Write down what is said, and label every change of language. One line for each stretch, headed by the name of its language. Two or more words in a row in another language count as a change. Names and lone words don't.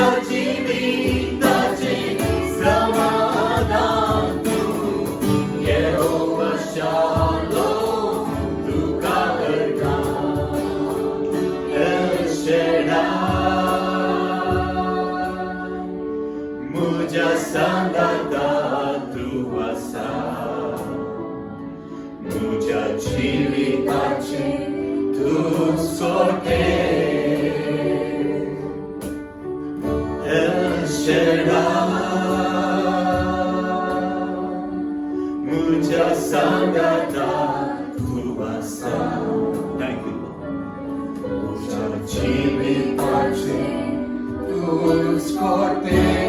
Konkani: जीविताचे समाधान तू यहोवा शालोम तुका करता एल शडाय मुझ्या संगाता तू आसा मुझ्या जीविताचे तू सोटे El Shaddai मुझ्या संगाता तू आसा
English: Thank you Lord
Konkani: मुझ्या जीविताचे तूच कोटे